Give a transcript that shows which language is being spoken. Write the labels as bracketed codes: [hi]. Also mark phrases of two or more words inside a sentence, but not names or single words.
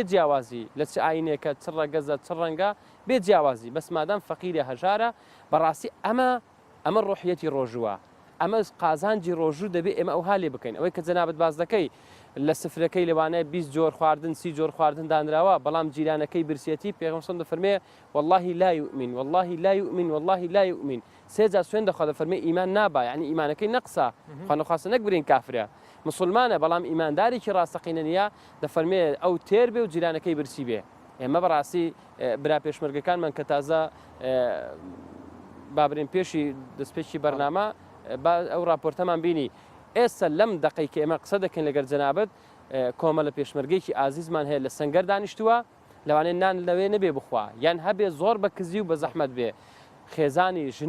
[ckb] جیاوازی لە چ ئاینێکە چ ڕەگەزە چ ڕەنگە بێ جیاوازی بەس مادام فەقیرە هەژارە بەڕاستی ئەمە ڕۆحیەتی ڕۆژووە ئەمە قازانجی ڕۆژوو دەبێت ئێمە ئەو هالێ بکەین ئەوەی کە جەنابەت باز دەکەی لە سفرەکەی لەوانەیە 20 جۆر خواردن 30 جۆر خواردن دانراوە بەڵام جیرانەکەی برسێتی پێغەمبەر دەفەرمێ [ar] والله لا يؤمن والله لا يؤمن والله لا يؤمن [ckb] سێجا سوێن دەخوا دەفەرمێ ئیمان نابا یعنی ئیمانەکەی نەقسە خواخواستە نەکبرین کافرە مسلمانە بەڵام ئیماندارێکی ڕاستەقینە نیە دەفەرمێ ئەو تێر بێ و جیرانەکەی برسی بێ ئێمە بەڕاستی برا پێشمەرگەکانمان کە تازە بابرین پێشی دەستپێکی بەرنامە ئەو راپۆرتەمان بینی ئێستا لەم دقەی کە ئێمە قسە دەکەین لەگەر جەنابەت کۆمەڵە پێشمەرگەیەکی ئازیزمان هەیە لە سەنگەر دانیشتووە لەوانەیە نان لەوێ نەبێ بخوا یان هەبێ زۆر بە کزی و بە زەحمەت بێ خێزانی ژن